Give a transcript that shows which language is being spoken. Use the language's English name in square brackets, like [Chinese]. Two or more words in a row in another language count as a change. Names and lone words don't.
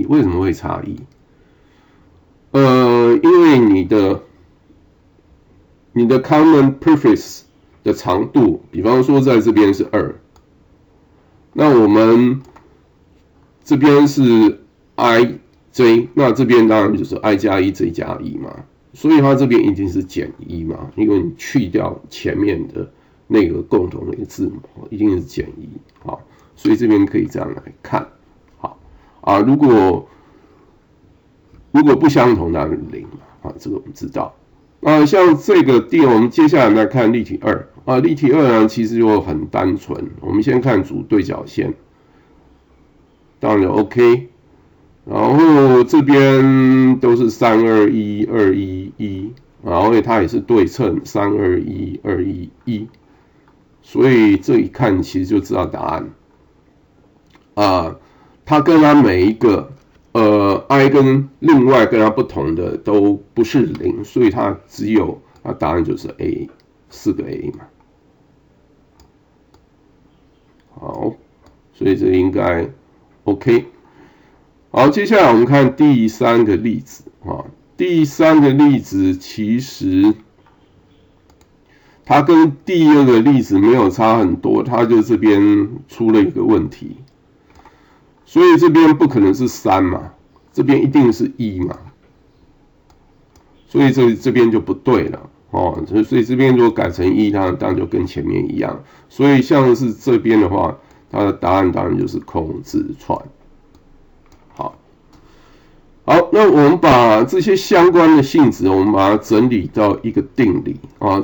[Chinese] 為什麼會差1？因為你的 [English] common prefix [Chinese] 的長度，比方說在這邊是2，那我們這邊是 IJ， 那這邊當然就是 I 加1 J 加1嘛， 所以它這邊一定是減1嘛，因為你去掉前面的那個共同的一個字母，一定是減1，好，所以這邊可以這樣來看，好啊，如果不相同，那是0嘛，啊，這個我們知道。像這個我們接下來來看例題2啊，例題2呢其實就很單純，我們先看組對角線，當然就 OK， 然後這邊都是32121，然後它也是對稱321211，所以這一看其實就知道答案啊，它跟它每一個i 跟另外跟它不同的都不是0，所以它只有答案就是 A， 4 個 A 嘛。好，所以這應該 OK。好，接下來我們看第3個例子啊。第3個例子其實它跟第2個例子沒有差很多，它就這邊出了一個問題，所以這邊不可能是3嘛。這邊一定是1嘛，所以這邊就不對了哦。所以這邊如果改成1，它當然就跟前面一樣。所以像是這邊的話，它的答案當然就是空字串。好，那我們把這些相關的性質，我們把它整理到一個定理啊。